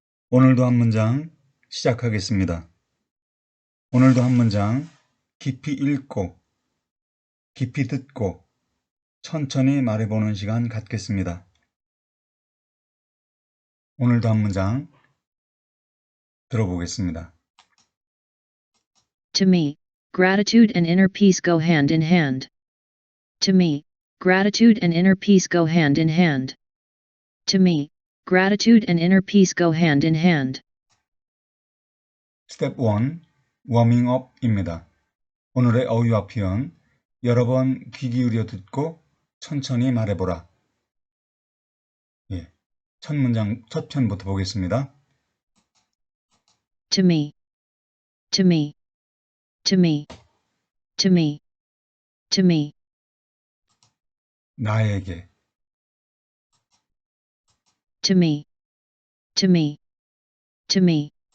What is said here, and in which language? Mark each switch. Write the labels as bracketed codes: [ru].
[ko] 오늘도 한 문장 시작하겠습니다. 오늘도 한 문장 깊이 읽고, 깊이 듣고, 천천히 말해보는 시간 갖겠습니다. 오늘도 한 문장 들어보겠습니다. [en] To me, gratitude and inner peace go hand in hand. To me, gratitude and inner peace go hand in hand. To me, gratitude and inner peace go hand in hand. [ko] 스텝 1, 워밍업입니다. 오늘의 어휘와 표현, 여러 번 귀 기울여 듣고 천천히 말해보라. 첫 문장, 첫 편부터 보겠습니다. [en] To me, to me, to me, to me, to me. [ko] 나에게, [en] To me, to me, to me.